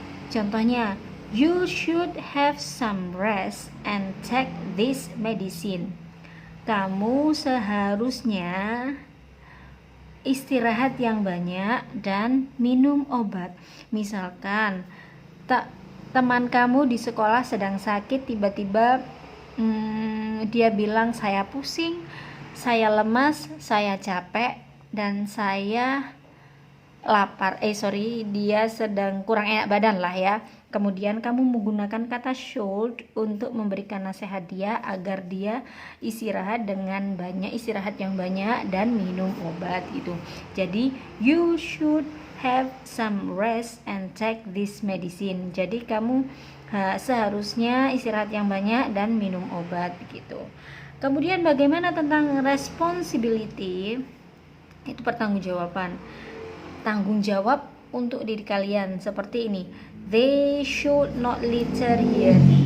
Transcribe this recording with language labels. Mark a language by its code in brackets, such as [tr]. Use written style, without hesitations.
[id] Contohnya, [en] you should have some rest and take this medicine. [id] Kamu seharusnya istirahat yang banyak dan minum obat. Misalkan teman kamu di sekolah sedang sakit, tiba-tiba dia bilang, saya pusing, saya lemas, saya capek, dan saya lapar. Dia sedang kurang enak badan lah ya. Kemudian kamu menggunakan kata should untuk memberikan nasihat dia agar dia istirahat yang banyak dan minum obat gitu. Jadi [en] you should have some rest and take this medicine. [id] Jadi kamu seharusnya istirahat yang banyak dan minum obat gitu. Kemudian bagaimana tentang responsibility? Itu pertanggungjawaban. Tanggung jawab untuk diri kalian seperti ini. [en] They should not litter here.